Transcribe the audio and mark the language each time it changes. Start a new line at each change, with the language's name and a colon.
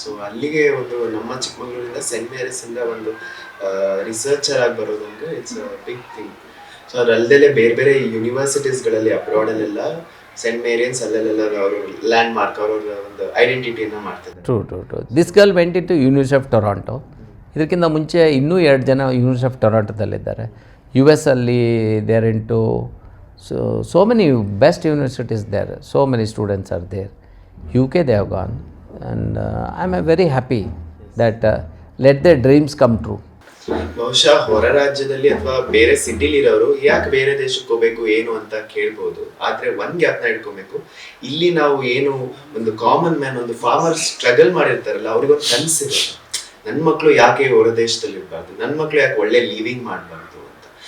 Kannada: So ಅಲ್ಲಿಗೆ ಒಂದು ನಮ್ಮ ಚಿಕ್ಕಮಗಳೂರಿಂದ ಸೆಂಟ್ ಮೇರಿಸ್ ಇಂದ ಒಂದು ರಿಸರ್ಚರ್ ಆಗಿ ಬರೋದಂದ್ರೆ
English: It's a big thing.
Kannada: So ಅದಲ್ಲದೆ ಬೇರೆ ಬೇರೆ ಯೂನಿವರ್ಸಿಟೀಸ್ಗಳಲ್ಲಿ ಅಬ್ರಾಡಲ್ಲೆಲ್ಲ ಸೆಂಟ್ ಮೇರಿಯನ್ಸ್ ಅಲ್ಲೆಲ್ಲ ಅವರು ಲ್ಯಾಂಡ್ ಮಾರ್ಕ್, ಅವರ ಒಂದು ಐಡೆಂಟಿಟಿಯನ್ನು ಮಾಡ್ತಿದ್ದಾರೆ. True.
English: This girl went into university of Toronto.
Kannada: ಇದಕ್ಕಿಂತ ಮುಂಚೆ ಇನ್ನೂ 2 ಜನ ಯೂನಿವರ್ಸಿಟಿ ಆಫ್ ಟೊರಾಂಟೊದಲ್ಲಿದ್ದಾರೆ.
English: US ಅಲ್ಲಿ they are into so many best universities there. So many students are there. UK they have gone, and I'm very happy that let their dreams come true.
Kannada: ಬಹುಶಃ ಹೊರ ರಾಜ್ಯದಲ್ಲಿ ಅಥವಾ ಬೇರೆ ಸಿಟಿಲಿ ಇರೋರು ಯಾಕೆ ಬೇರೆ ದೇಶಕ್ಕೆ ಹೋಗ್ಬೇಕು ಏನು ಅಂತ ಕೇಳ್ಬೋದು. ಆದ್ರೆ ಒಂದ್ ಗ್ಯಾಪ್ನ ಇಟ್ಕೊಬೇಕು. ಇಲ್ಲಿ ನಾವು ಏನು ಒಂದು ಕಾಮನ್ ಮ್ಯಾನ್, ಒಂದು ಫಾರ್ಮರ್ ಸ್ಟ್ರಗಲ್ ಮಾಡಿರ್ತಾರಲ್ಲ, ಅವ್ರಿಗೊಂದು ಕನಸಿರುತ್ತೆ, ನನ್ನ ಮಕ್ಕಳು ಯಾಕೆ ಹೊರ ದೇಶದಲ್ಲಿ ಇರಬಾರ್ದು, ನನ್ನ ಮಕ್ಕಳು ಯಾಕೆ ಒಳ್ಳೆ ಲಿವಿಂಗ್ ಮಾಡಬಾರ್ದು ಅಂತ.